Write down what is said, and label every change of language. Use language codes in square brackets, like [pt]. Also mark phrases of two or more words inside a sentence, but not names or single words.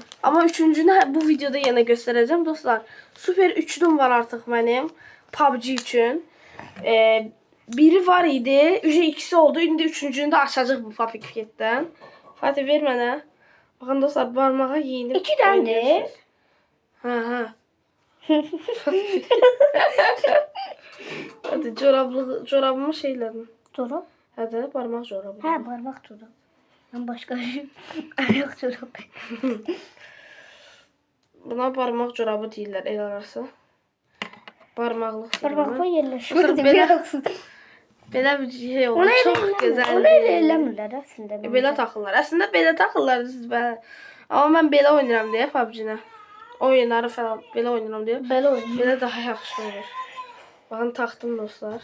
[az] Ama üçüncünü bu videoda yenə göstərəcəm dostlar. Süper üçlüm var artıq mənim PUBG üçün. Biri var idi. İkisi oldu. İndi üçüncünü də açacaq bu paketdən. Fatih ver mənə. Baxın dostlar barmağa yeyinib. İki dənədir. Hə. [tr] Hadi corabımı şeyledim. Çorap? Hadi parmak corabı. He parmak çorap. Ben başka ayak çorap. [az] Buna parmak corabı deyirlər el arası. Parmaqlıq. [tr] Parmakla yerleşiyor. [az] Belə bir şey olur. Onu Çox gözəl. Onu eləmirlər əslində. Belə taxırlar. Əslində belə taxırlar siz belə. Amma mən belə oynayıram deyə PUBG-nə. Oyunları falan belə oynayıram deyə. Belə daha yaxşı olur. Baxın taxdım dostlar.